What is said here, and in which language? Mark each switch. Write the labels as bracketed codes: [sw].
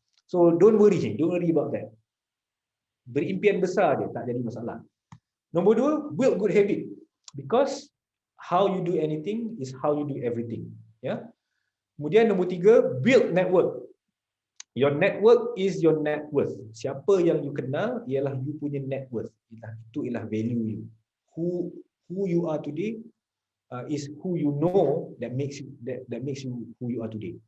[en] So don't worry about that. [ms] Berimpian besar dia, tak jadi masalah. Nombor 2, [en] build good habit, because how you do anything is how you do everything. [ms] Kemudian nombor 3, [en] build network. Your network is your net worth. [ms] Siapa yang you kenal ialah you punya net worth. Itu ialah value you. [en] Who you are today is who you know that makes you who you are today.